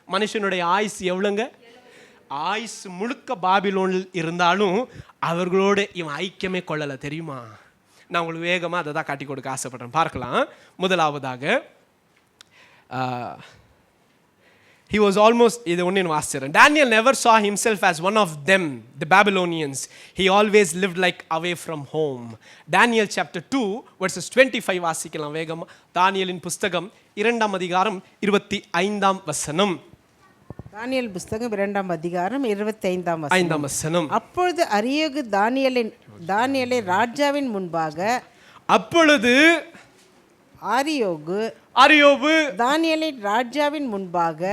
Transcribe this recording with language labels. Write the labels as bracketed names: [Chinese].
[Tamil] மனுஷனுடைய ஆயுசு எவ்வளோங்க? ஆயுசு முழுக்க பாபிலோனில் இருந்தாலும் அவர்களோட இவன் ஐக்கியமே கொள்ளலை. தெரியுமா? நான் உங்களுக்கு வேகமாக அதை தான் காட்டி கொடுக்க ஆசைப்படுறேன். பார்க்கலாம். முதலாவதாக [English] he was almost, [Tamil] இது ஒன்று வாசிச்சிடறேன். [English] Daniel never saw himself as one of them, the Babylonians. He always lived like away from home. Daniel chapter 2 verses 25 [Tamil] வாசிக்கலாம் வேகமா. தானியேலின் புஸ்தகம் 2ஆம் அதிகாரம் 25ஆம் வசனம். தானியேல் புஸ்தகம் 2ஆம் அதிகாரம் 25ஆம் வசனம். அப்பொழுது அரியோகு தானியேலை ராஜாவின் முன்பாக, அப்பொழுது அரியோகு தானியேலின் ராஜாவின் முன்பாக,